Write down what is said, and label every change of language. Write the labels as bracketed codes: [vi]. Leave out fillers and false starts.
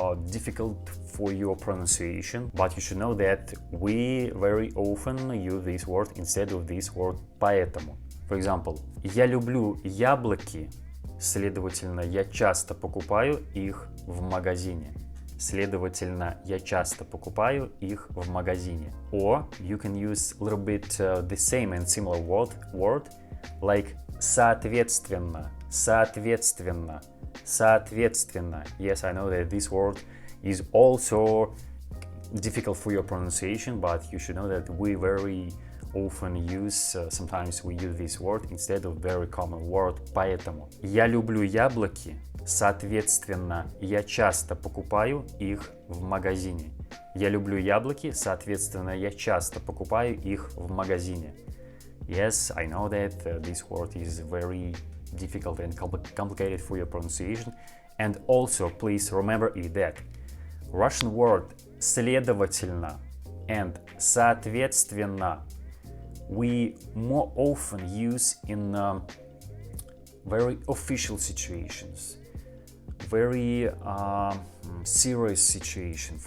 [en] difficult for your pronunciation, but you should know that we very often use this word instead of this word поэтому. For example, [ru] я люблю яблоки, следовательно, я часто покупаю их в магазине. Следовательно, я часто покупаю их в магазине. [en] Or you can use a little bit the same and similar word like соответственно, соответственно, соответственно. Yes, I know that this word is also difficult for your pronunciation, but you should know that we very often use, sometimes we use this word instead of very common word поэтому. [ru] Я люблю яблоки, соответственно, я часто покупаю их в магазине. Я люблю яблоки, соответственно, я часто покупаю их в магазине. [en] Yes, I know that this word is very difficult and complicated for your pronunciation. And also, please remember that Russian word следовательно and соответственно we more often use in very official situations, very serious situation.